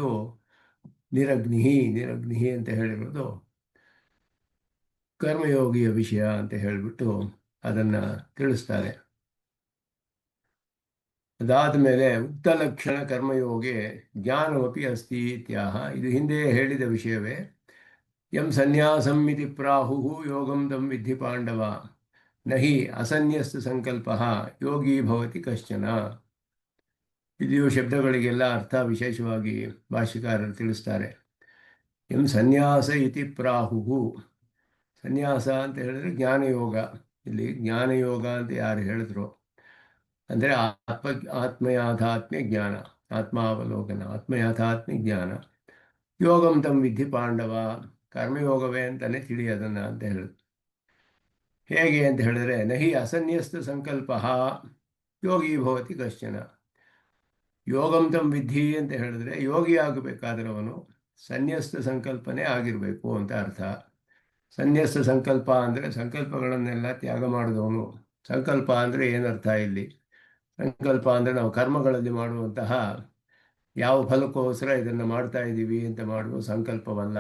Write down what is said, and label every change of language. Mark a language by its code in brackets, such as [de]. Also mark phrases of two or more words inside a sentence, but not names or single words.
[kn] ಇದು ನಿರಗ್ನಿಹಿ ಅಂತ ಹೇಳಿರೋದು ಕರ್ಮಯೋಗಿಯ ವಿಷಯ ಅಂತ ಹೇಳಿಬಿಟ್ಟು ಅದನ್ನು ತಿಳಿಸ್ತಾರೆ. ಅದಾದ ಮೇಲೆ [sa] ಉಕ್ತ ಲಕ್ಷಣ ಕರ್ಮಯೋಗೆ ಜ್ಞಾನಮಪಿ ಅಸ್ತಿ ಇತ್ಯಾಹ. [kn] ಇದು ಹಿಂದೆ ಹೇಳಿದ ವಿಷಯವೇ. [sa] ಯಂ ಸನ್ಯಾಸಂ ಇತಿ ಪ್ರಾಹುಃ ಯೋಗಂ ತಂ ವಿದ್ಧಿ ಪಾಂಡವ ನಹಿ ಅಸನ್ಯಸ್ತ ಸಂಕಲ್ಪ ಯೋಗಿ ಭವತಿ ಕಶ್ಚನ. [kn] ಇದು ಶಬ್ದಗಳಿಗೆಲ್ಲ ಅರ್ಥ ವಿಶೇಷವಾಗಿ ಭಾಷ್ಯಕಾರರು ತಿಳಿಸ್ತಾರೆ. [sa] ಎಂ ಸನ್ಯಾಸ ಇತಿ ಪ್ರಾಹುಃ, [kn] ಸನ್ಯಾಸ ಅಂತ ಹೇಳಿದ್ರೆ ಜ್ಞಾನಯೋಗ. ಇಲ್ಲಿ ಜ್ಞಾನಯೋಗ ಅಂತ ಯಾರು ಹೇಳಿದ್ರು ಅಂದರೆ ಆತ್ಮಯಾಥಾತ್ಮ್ಯ ಜ್ಞಾನ, ಆತ್ಮಾವಲೋಕನ, ಆತ್ಮಯಾಥಾತ್ಮ್ಯ ಜ್ಞಾನ. [sa] ಯೋಗಂ ತಂ ವಿದ್ಧಿ ಪಾಂಡವ, [kn] ಕರ್ಮಯೋಗವೇ ಅಂತಲೇ ತಿಳಿ ಅದನ್ನು ಅಂತ ಹೇಳಿದ್ರು. ಹೇಗೆ ಅಂತ ಹೇಳಿದ್ರೆ [sa] ನಹಿ ಅಸನ್ಯಸ್ತ ಸಂಕಲ್ಪ ಯೋಗಿ ಭವತಿ ಕಶ್ಚನ. ಯೋಗಂ ತಂ ವಿದ್ಧಿ [kn] ಅಂತ ಹೇಳಿದ್ರೆ ಯೋಗಿ ಆಗಬೇಕಾದ್ರೆ ಅವನು ಸನ್ಯಸ್ತ ಸಂಕಲ್ಪನೆ ಆಗಿರಬೇಕು ಅಂತ ಅರ್ಥ. ಸನ್ಯಸ್ತ ಸಂಕಲ್ಪ ಅಂದರೆ ಸಂಕಲ್ಪಗಳನ್ನೆಲ್ಲ ತ್ಯಾಗ ಮಾಡಿದವನು. ಸಂಕಲ್ಪ ಅಂದರೆ ಏನರ್ಥ ಇಲ್ಲಿ? ಸಂಕಲ್ಪ ಅಂದರೆ ನಾವು ಕರ್ಮಗಳಲ್ಲಿ ಮಾಡುವಂತಹ ಯಾವ ಫಲಕ್ಕೋಸ್ಕರ ಇದನ್ನು ಮಾಡ್ತಾ ಇದ್ದೀವಿ ಅಂತ ಮಾಡುವ ಸಂಕಲ್ಪವಲ್ಲ.